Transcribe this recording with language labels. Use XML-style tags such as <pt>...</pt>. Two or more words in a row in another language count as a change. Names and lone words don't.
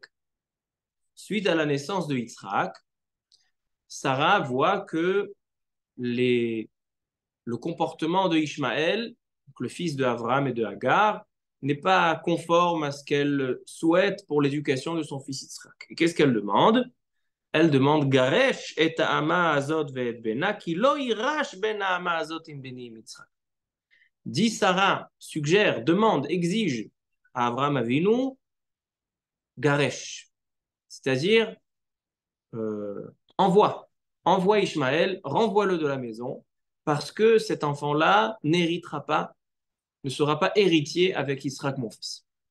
<fr>Suite à la naissance de Yitzhak, Sarah voit que le comportement de Ishmaël, le fils de Avraham et de Hagar, n'est pas conforme à ce qu'elle souhaite pour l'éducation de son fils Yitzhak. Et qu'est-ce qu'elle demande? Elle demande</fr> <he>גרש את האמה הזאת ואת בנה כי לא יירש בן האמה הזאת עם בני יצחק.</he> <fr>dit Sarah, suggère, demande, exige à</fr> <he>אברהם אבינו,</he> <fr>Garesh, c'est-à-dire envoie Ishmaël, renvoie-le de la maison, parce que cet enfant-là n'héritera pas, ne sera pas héritier avec Israël, mon fils.</fr>